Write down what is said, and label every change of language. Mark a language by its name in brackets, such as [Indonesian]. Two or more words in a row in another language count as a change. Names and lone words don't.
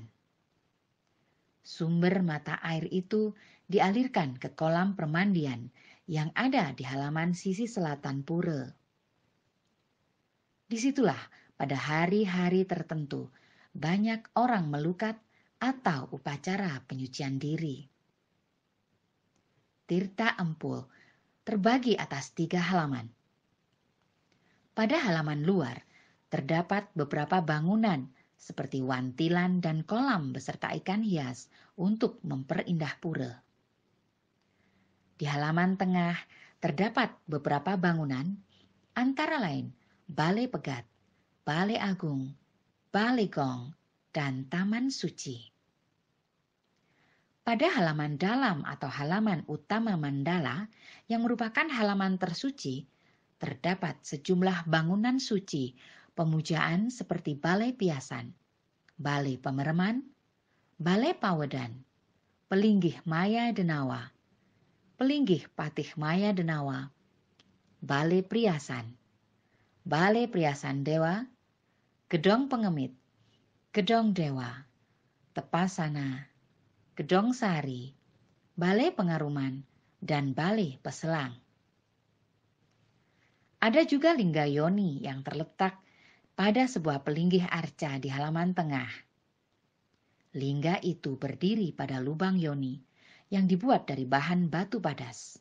[Indonesian] Sumber mata air itu dialirkan ke kolam permandian yang ada di halaman sisi selatan pura. Disitulah pada hari-hari tertentu banyak orang melukat atau upacara penyucian diri. Tirta Empul terbagi atas 3 halaman. Pada halaman luar terdapat beberapa bangunan seperti wantilan dan kolam beserta ikan hias untuk memperindah pura. Di halaman tengah terdapat beberapa bangunan, antara lain Balai Pegat, Balai Agung, Balai Gong, dan Taman Suci. Pada halaman dalam atau halaman utama mandala yang merupakan halaman tersuci, terdapat sejumlah bangunan suci pemujaan seperti Balai Piasan, Balai Pemereman, Balai Pawedan, Pelinggih Maya Denawa, Pelinggih Patih Maya Denawa, Balai Priasan, Balai Priasan Dewa, Gedong Pengemit, Gedong Dewa, Tepasana, Gedong Sari, Balai Pengaruman, dan Balai Peselang. Ada juga Lingga Yoni yang terletak pada sebuah pelinggih arca di halaman tengah. Lingga itu berdiri pada lubang yoni yang dibuat dari bahan batu padas.